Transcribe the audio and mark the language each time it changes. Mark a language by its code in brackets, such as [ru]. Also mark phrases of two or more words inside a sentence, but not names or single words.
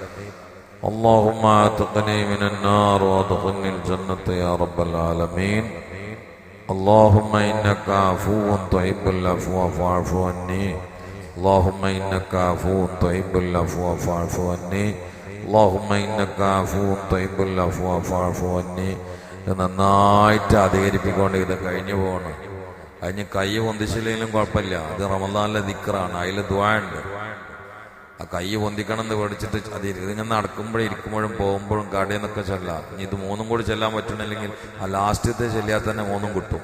[ar] اللهم اعتقني من النار وادخلني الجنة يا رب العالمين. اللهم إنك عفو تحب العفو فاعف عني. اللهم إنك عفو تحب العفو فاعف عني. اللهم إنك عفو تحب العفو فاعف عني. [ml] നന്നായിട്ട് അധികരിപ്പിക്കൊണ്ട് ഇത് കഴിഞ്ഞു പോകണം. അതിന് കൈ പൊന്തിച്ചില്ലെങ്കിലും കുഴപ്പമില്ല. അത് റമദാനിലെ ദിക്റാണ്, അതിൽ ദുആ ഉണ്ട്. ആ കൈ പൊന്തിക്കണം എന്ന് പഠിച്ചിട്ട് അത് ഇതിങ്ങനെ നടക്കുമ്പോഴും ഇരിക്കുമ്പോഴും പോകുമ്പോഴും കടയിൽ നിന്നൊക്കെ ചെല്ലാം. ഇനി ഇത് മൂന്നും കൂടി ചെല്ലാൻ പറ്റണില്ലെങ്കിൽ ആ ലാസ്റ്റത്തെ ചെല്ലിയാൽ തന്നെ മൂന്നും കിട്ടും.